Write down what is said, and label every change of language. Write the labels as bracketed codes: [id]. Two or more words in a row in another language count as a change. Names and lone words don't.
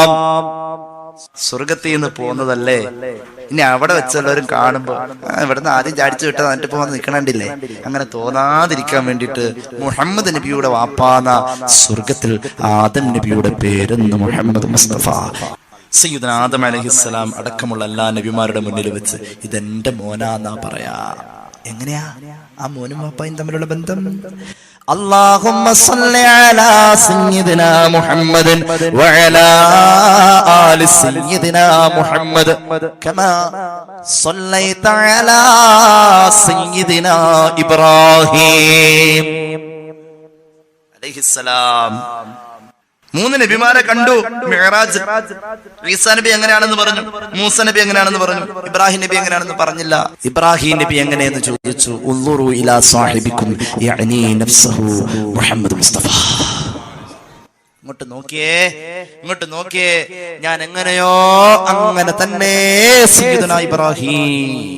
[ml] സ്വർഗത്തിൽ നിന്ന് പോകുന്നതല്ലേ, ഇനി അവിടെ വെച്ചെല്ലാവരും കാണുമ്പോ ഇവിടുന്ന് ആദ്യം ചാടിച്ചു വിട്ടത് എന്നിട്ട് പോകാൻ നിൽക്കണില്ലേ, അങ്ങനെ തോന്നാതിരിക്കാൻ വേണ്ടിയിട്ട് മുഹമ്മദ് നബിയുടെ വാപ്പാന്ന സ്വർഗത്തിൽ ആദം നബിയുടെ പേരെന്ന് മുഹമ്മദ് മുസ്തഫ [ar] سيدنا آدم عليه السلام [ml] അടക്കമുള്ള എല്ലാ നബിമാരുടെ മുന്നിൽ വെച്ച് ഇതെന്റെ മോനാന്നാ പറയാ. എങ്ങനെയാ ആ മോനും വാപ്പായും തമ്മിലുള്ള ബന്ധം? [ar] اللهم صل على سيدنا محمد وعلى آل سيدنا محمد كما صليت على سيدنا إبراهيم عليه السلام. [ml] മൂന്ന് നബിമാരെ കണ്ടു മിഅ്റാജ്. ഈസാ നബി എങ്ങനെയാണെന്ന് പറഞ്ഞു, മൂസ നബി എങ്ങനെയാണെന്ന് പറഞ്ഞു, ഇബ്രാഹിം നബി എങ്ങനെയാണെന്ന് പറഞ്ഞില്ല. ഇബ്രാഹിം നബി എങ്ങനെയെന്ന് ചോദിച്ചു. [ar] انظروا إلى صاحبكم يعني نفسه محمد مصطفى. [ml] ഇങ്ങോട്ട് നോക്കിയേ, ഞാൻ എങ്ങനെയോ അങ്ങനെ തന്നെ [ar] سيدنا إبراهيم.